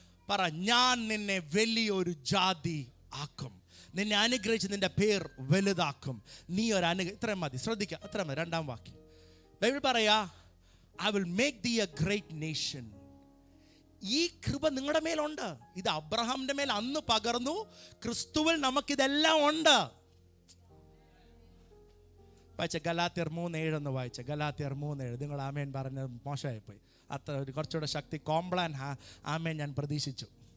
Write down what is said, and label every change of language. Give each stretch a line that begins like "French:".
Malayalam: പറ, ഞാൻ നിന്നെ വലിയൊരു ജാതി ആക്കും, നിന്നെ അനുഗ്രഹിച്ച് നിന്റെ പേർ വലുതാക്കും. നീ ഒരു ഇത്രയും മതി, ശ്രദ്ധിക്കുക, അത്ര മതി. 2-ാം വാക്യം ബൈബിൾ പറയാ,
English: I will make thee a great nation.
Malayalam: ഈ കൃപ നിങ്ങളുടെ മേലുണ്ട്. ഇത് അബ്രഹാമിന്റെ മേൽ അന്ന് പകർന്നു, ക്രിസ്തുവിൽ നമുക്കിതെല്ലാം ഉണ്ട്. വായിച്ച ഗലാത്യർ 3:7 ഒന്ന് വായിച്ച. ഗലാത്യർ 3:7. നിങ്ങൾ ആമേൻ പറഞ്ഞത് മോശമായിപ്പോയി. അത്ര ഒരു കുറച്ചുകൂടെ ശക്തി കോംപ്ലാൻ ആമേൻ ഞാൻ പ്രതീക്ഷിച്ചു.